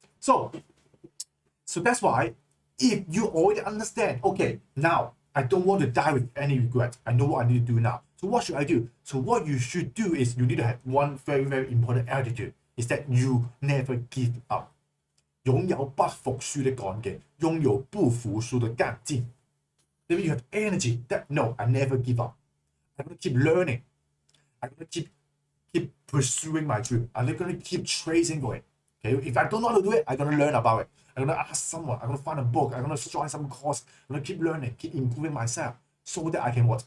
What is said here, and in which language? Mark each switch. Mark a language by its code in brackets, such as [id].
[en] So that's why if you already understand, okay, now I don't want to die with any regret. I know what I need to do now. So what should I do? So what you should do is you need to have one very important attitude, is that you never give up. [zh] 擁有不服輸的幹勁，擁有不服輸的幹勁。 [en] Maybe you have energy that, no, I never give up. I'm going to keep learning. I'm going to keep pursuing my dream. I'm going to keep tracing for it. Okay, if I don't know how to do it, I'm gonna learn about it. I'm gonna ask someone. I'm gonna find a book. I'm gonna join some course. I'm gonna keep learning, keep improving myself, so that I can what?